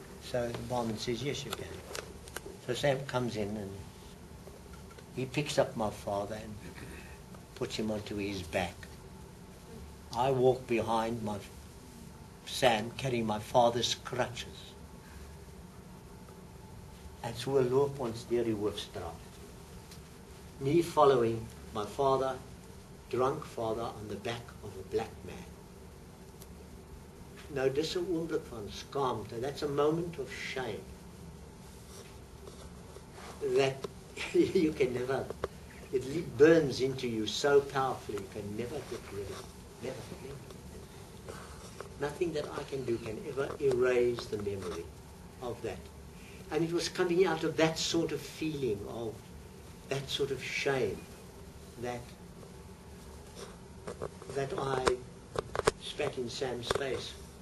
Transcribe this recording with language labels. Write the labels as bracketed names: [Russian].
[English] So the barman says, yes, you can. So Sam comes in and he picks up my father and puts him onto his back. I walk behind Sam carrying my father's crutches. And so we [Afrikaans] loop ons deur die Hoofstraat. [English] Me following my father, drunk father, on the back of a black man. [Afrikaans] Nou, dis 'n oomblik van skaamte. [English] That's a moment of shame. That you can never, it burns into you so powerfully, you can never get rid of it. Never. Nothing that I can do can ever erase the memory of that. And it was coming out of that sort of feeling, of that sort of shame, that I spat in Sam's face.